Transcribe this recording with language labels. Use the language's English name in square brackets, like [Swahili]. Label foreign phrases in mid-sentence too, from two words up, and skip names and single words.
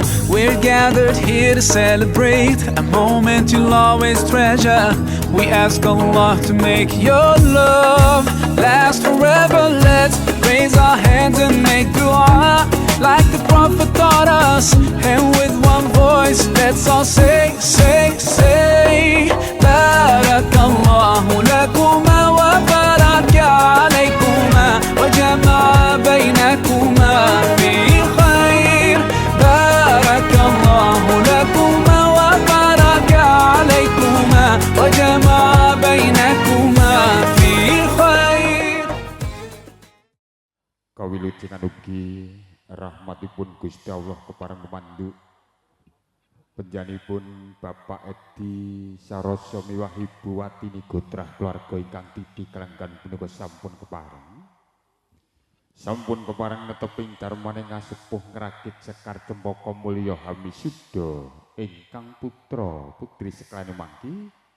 [English] We're gathered here to celebrate a moment you'll always treasure. We ask Allah to make your love last forever. Let's raise our hands and make dua like the Prophet taught us. And with one voice, let's all say, [Arabic] بارك الله لكما وبارك عليكما وجمع بينكما في خير. بارك الله لكما وبارك عليكما وجمع بينكما في خير. [Javanese] Kawilujengan ugi rahmatipun Gusti Allah kepareng pemandu Panjenenganipun Bapak Edi Saroso miwah Ibu Watini Gotrah keluarga ingkang titi kelenggan punika sampun kepareng neteping darmaning ngasepuh ngrakit sekar cempaka mulya Hamisudha ingkang putra putri seklane mangki